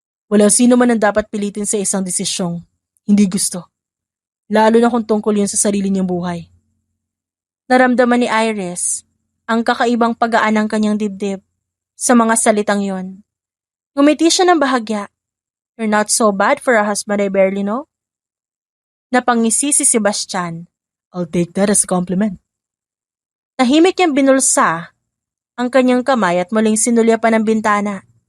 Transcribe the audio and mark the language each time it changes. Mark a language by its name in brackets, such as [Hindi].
[Filipino] Wala sino man ang dapat pilitin sa isang desisyong hindi gusto. Lalo na kung tungkol yun sa sarili niyang buhay. Naramdaman ni Iris ang kakaibang paggaan ng kanyang dibdib sa mga salitang yon. Ngumiti siya ng bahagya. [English] You're not so bad for a husband I barely know. [Filipino] Napangisi si Sebastian. [English] I'll take that as a compliment. [Filipino] Tahimik niyang binulsa ang kanyang kamay at muling sinulyapan ng bintana.